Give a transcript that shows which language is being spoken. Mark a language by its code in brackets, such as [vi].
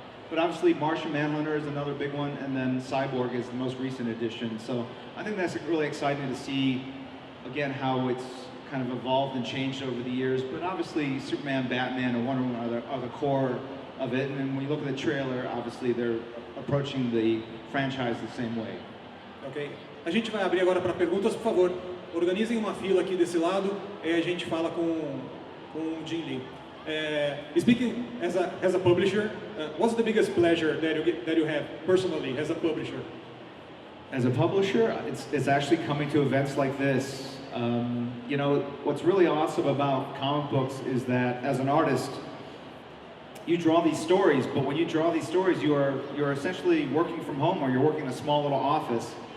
[en] But obviously Martian Manhunter is another big one, and then Cyborg is the most recent addition. So I think that's really exciting to see, again, how it's kind of evolved and changed over the years. But obviously Superman, Batman, and Wonder Woman are the core of it. And then when you look at the trailer, obviously they're approaching the franchise the same way. Ok. [pt] A gente vai abrir agora para perguntas, por favor. Organizem uma fila aqui desse lado e a gente fala com o Jin Lee. [en] Speaking as a publisher, what's the biggest pleasure that you have personally as a publisher? As a publisher, it's actually coming to events like this. You know, what's really awesome about comic books is that as an artist, you draw these stories, but when you draw these stories, you're essentially working from home, or you're working in a small little office.